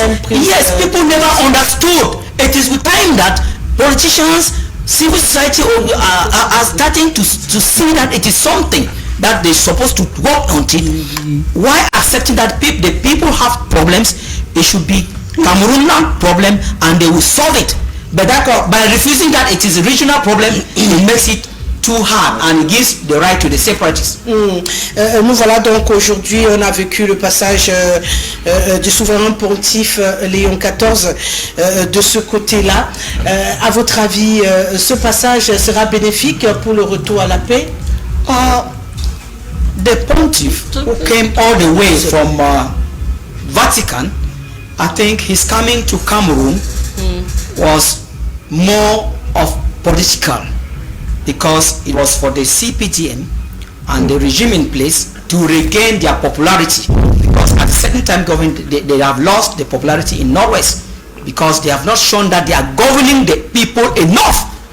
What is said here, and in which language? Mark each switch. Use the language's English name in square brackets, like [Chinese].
[English] Yes, people never understood. It is with time that politicians, civil society are starting to see that it is something that they're supposed to work on it. Why accepting that the people have problems? It should be Cameroonian problem and they will solve it. But by refusing that it is a regional problem, it makes it too hard and it gives the right to the separatists. [French] Nous voilà donc aujourd'hui, on a vécu le passage du souverain pontife Léon XIV de ce côté-là. À votre avis, ce passage sera bénéfique pour le retour à la paix? [English] The pontiff who came all the way from Vatican, I think his coming to Cameroon was more of political, because it was for the CPGM and the regime in place to regain their popularity, because at a certain time government they have lost the popularity in Northwest because they have not shown that they are governing the people enough.